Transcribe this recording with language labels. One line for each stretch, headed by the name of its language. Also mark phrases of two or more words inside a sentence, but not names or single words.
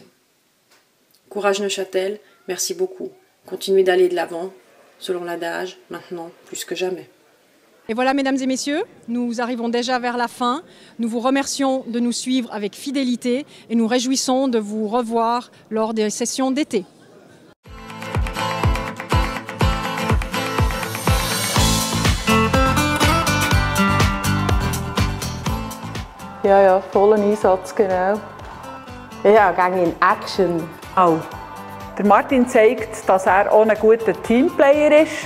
French: Courage Neuchâtel, merci beaucoup. Continuez d'aller de l'avant, selon l'adage, maintenant plus que jamais. Et voilà, mesdames et messieurs, nous arrivons déjà vers la fin. Nous vous remercions de nous suivre avec fidélité et nous réjouissons de vous revoir lors des sessions d'été.
German: Ja, vollen Einsatz, genau. Ja, gegen in Action. Oh. Der Martin zeigt, dass er auch ein guter Teamplayer ist.